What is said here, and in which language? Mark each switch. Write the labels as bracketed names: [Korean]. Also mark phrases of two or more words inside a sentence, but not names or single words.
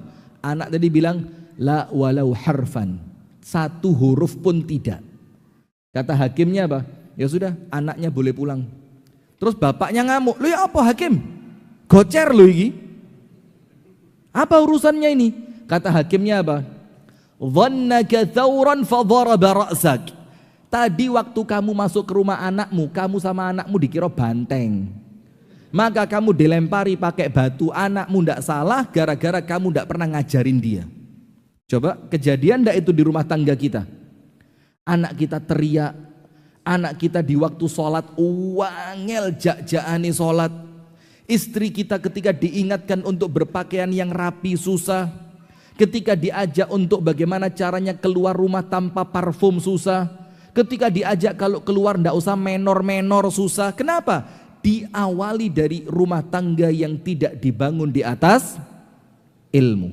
[Indonesian] Anak tadi bilang, [Arabic] لا ولو حرفا. [Indonesian] Satu huruf pun tidak. Kata hakimnya apa? Ya sudah, anaknya boleh pulang. Terus bapaknya ngamuk. Lu ya apa hakim? Gocer lu ini. Apa urusannya ini? Kata hakimnya apa? [Arabic] ظنك ثورا فضرب رأسك. [Indonesian] Tadi waktu kamu masuk ke rumah anakmu, kamu sama anakmu dikira banteng. Maka kamu dilempari pakai batu, anakmu ndak salah gara-gara kamu ndak pernah ngajarin dia. Coba kejadian ndak itu di rumah tangga kita? Anak kita teriak, anak kita di waktu sholat [Javanese] wangel jak-jakane [Indonesian] sholat. Istri kita ketika diingatkan untuk berpakaian yang rapi susah. Ketika diajak untuk bagaimana caranya keluar rumah tanpa parfum susah. Ketika diajak kalau keluar ndak usah menor-menor susah. Kenapa? Diawali dari rumah tangga yang tidak dibangun di atas ilmu.